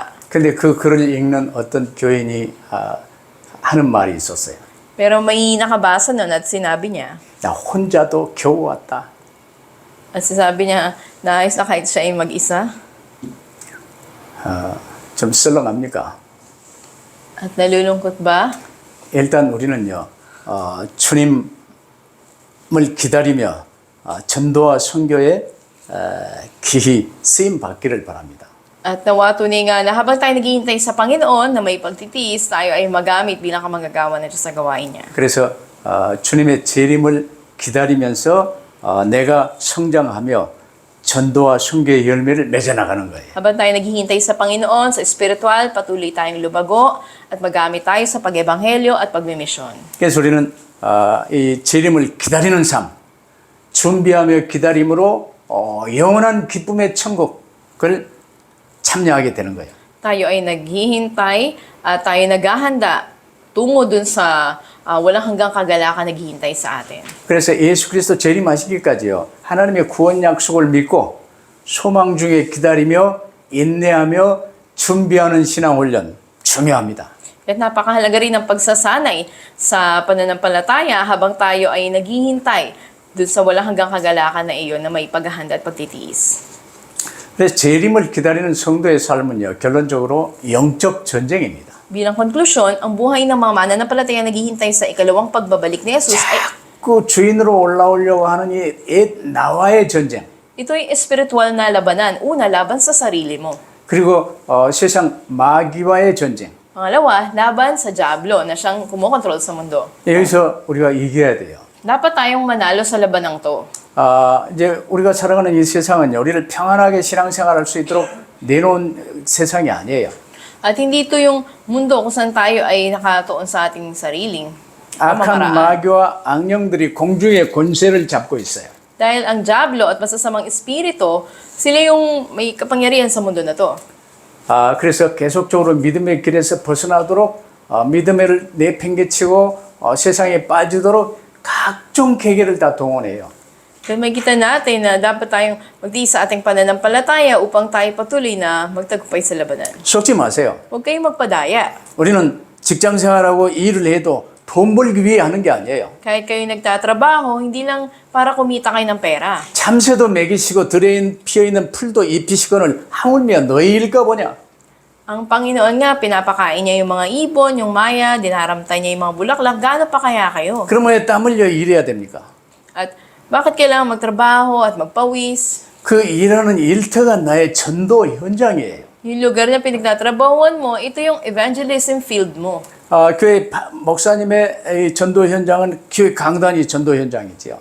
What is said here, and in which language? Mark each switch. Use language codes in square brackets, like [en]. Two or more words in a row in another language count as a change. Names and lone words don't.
[ko] 근데 그 글을 읽는 어떤 교인이 하는 말이 있었어요. [tl] Pero may nakabasa nun at sinabi niya, [ko] 나 혼자도 겨우 왔다. [tl] at sinabi niya, nais na kahit siya ay mag-isa. [ko] 좀 썰렁합니까? [tl] At nalulungkot ba? [ko] 일단 우리는요, 주님을 기다리며 전도와 선교에 기히 쓰임 받기를 바랍니다. [tl] At nawa tunay nga na habang tayo naghihintay sa Panginoon na may pagtitiis, tayo ay magamit bilang kamanggagawa na Diyos sa gawain niya. [ko] 그래서 주님의 재림을 기다리면서 내가 성장하며 전도와 선교의 열매를 맺어나가는 거예요. [tl] Habang tayo naghihintay sa Panginoon, sa espiritual, patuloy tayong lumago at magamit tayo sa pag-ebanghelyo at pagmimisyon. [ko] 그래서 우리는 이 재림을 기다리는 삶, 준비하며 기다림으로 영원한 기쁨의 천국을 참여하게 되는 거예요. [tl] Tayo ay naghihintay at tayo naghahanda tungo dun sa walang hanggang kagalakan naghihintay sa atin. [ko] 그래서 예수 그리스도 재림하시기까지요, 하나님의 구원 약속을 믿고 소망 중에 기다리며 인내하며 준비하는 신앙 훈련 중요합니다. [tl] At napakahalaga rin ang pagsasanay sa pananampalataya habang tayo ay naghihintay dun sa walang hanggang kagalakan na iyon na may paghahanda at pagtitiis. [ko] 그래서 재림을 기다리는 성도의 삶은요, 결론적으로 영적 전쟁입니다. [tl] Bilang konklusyon, ang buhay ng mga mananampalataya naghihintay sa ikalawang pagbabalik ni Jesus ay [ko] 그 주인으로 올라오려고 하는 이 나와의 전쟁. [tl] ito ay espiritual na labanan. Una, laban sa sarili mo. [ko] 그리고 세상 마귀와의 전쟁. [tl] Pangalawa, laban sa Diablo na siyang kumokontrol sa mundo. [ko] 여기서 우리가 이겨야 돼요. [tl] Dapat tayong manalo sa labanang to. [ko] 이제 우리가 살아가는 이 세상은요, 우리를 평안하게 신앙생활할 수 있도록 내놓은 세상이 아니에요. [tl] At hindi ito yung mundo kung saan tayo ay nakatuon sa ating sariling [ko] 악한 [tl] pamamaraan. [ko] 마귀와 악령들이 공중의 권세를 잡고 있어요. [tl] Dahil ang Diablo at masasamang espiritu, sila yung may kapangyarihan sa mundo na to. [ko] 그래서 계속적으로 믿음의 길에서 벗어나도록 믿음을 내팽개치고 세상에 빠지도록 각종 계계를 다 동원해요. [tl] Kaya makikita natin na dapat tayong magtiis sa ating pananampalataya upang tayo patuloy na magtagumpay sa labanan. [ko] 속지 마세요. [tl] Huwag kayong magpadaya. [ko] 우리는 직장 생활하고 일을 해도 돈 벌기 위해 하는 게 아니에요. [tl] Kahit kayo nagtatrabaho, hindi lang para kumita kayo ng pera. [ko] 참새도 먹이시고 들에 피어있는 풀도 입히시거늘 하물며 너희 일까 보냐. [tl] Ang Panginoon nga, pinapakain niya yung mga ibon, yung maya, dinaramtay niya yung mga bulaklak. Gaano pa kaya kayo? [ko] 그러면 왜 땀 흘려 일해야 됩니까? [tl] At bakit kailangan magtrabaho at magpawis? [ko] 그 일하는 일터가 나의 전도 현장이에요. [tl] Yung lugar na pinagtatrabahuan mo, ito yung [en] evangelism field [tl] mo. [ko] 교회 목사님의 이 전도 현장은 교회 강단이 전도 현장이지요.